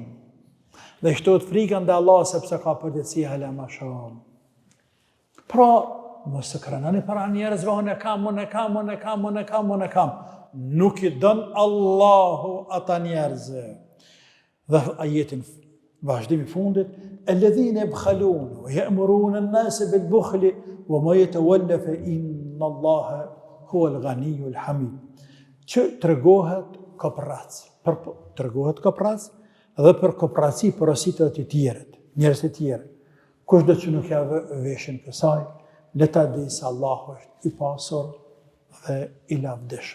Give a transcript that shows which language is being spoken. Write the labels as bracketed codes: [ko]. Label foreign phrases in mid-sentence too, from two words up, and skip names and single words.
[sq] Dhe shtohet frika ndaj Allahut sepse ka përgjegjësi hala më shumë. Pra, mos të krenani para njerëzve, unë kam. Nuk i dën Allahu ata njerëzve. Dhe ajetin vazhdimi fundit, [ar] الذين يبخلون ويأمرون الناس بالبخل ومن يتول فإن الله هو الغني الحميد. [sq] Që tregohet koprac, dhe për kopraci porositë të tjerët, njerëz të tjerë. Kushdo që nuk ja veshin kësaj, le ta di se Allahu është i pasur dhe i lavdishëm.